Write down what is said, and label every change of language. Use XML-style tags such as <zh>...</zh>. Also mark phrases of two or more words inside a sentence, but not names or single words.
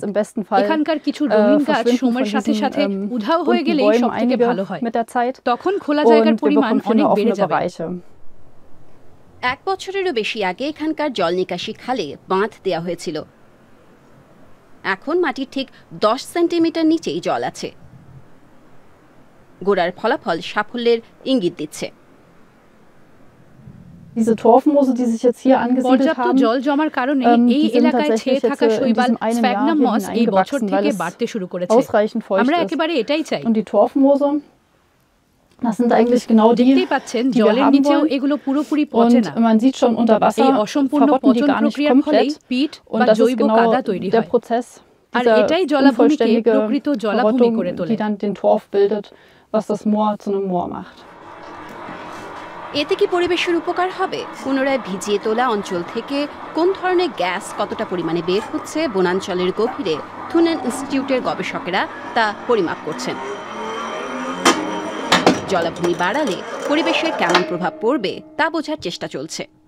<bn>এখানকার কিছু রঙিন গাছ সময়ের সাথে সাথে উধাও হয়ে গেলে সবথেকে ভালো হয়, তখন খোলা জায়গার পরিমাণ অনেক বেড়ে যাবে। 1 বছরেরও বেশি আগে এখানকার জল নিকাশি খালে বাঁধ দেওয়া হয়েছিল। এখন মাটির ঠিক 10 সেন্টিমিটার নিচেই জল আছে। গোড়ার ফলাফল সাফল্যের ইঙ্গিত দিচ্ছে।</bn> <de>Diese Torfmoose, die sich jetzt hier angesiedelt haben,</de> <bn>জল জমার কারণে এই এলাকায় ছেয়ে থাকা শৈবাল স্ফ্যাগনাম মস এই বছর থেকে বাড়তে শুরু করেছে। আমরা একেবারে এটাই চাই।</bn> <de>Und die Torfmoose, das sind eigentlich genau die,</de> <bn>দেখতেই পাচ্ছেন জলের নিচেও এগুলো পুরোপুরি পচে না।</bn> <de>Man sieht schon unter Wasser,</de> <bn>এই অসম্পূর্ণ পচন প্রক্রিয়ার ফলে পিট বা জৈব কাদা তৈরি হয়। আর এটাই জলাভূমিকে প্রকৃত জলাভূমি করে তোলে।</bn> <de>Die dann den Torf bildet, was das Moor zu einem Moor macht.</de> <bn>এতে কি পরিবেশের উপকার হবে? পুনরায় ভিজিয়ে তোলা অঞ্চল থেকে কোন ধরনের গ্যাস কতটা পরিমাণে বের হচ্ছে বনাঞ্চলের গভীরে থুনেন ইনস্টিটিউটের গবেষকেরা তা পরিমাপ করছেন। জলাভূমি বাড়ালে পরিবেশের কেমন প্রভাব পড়বে তা বোঝার চেষ্টা চলছে।</bn>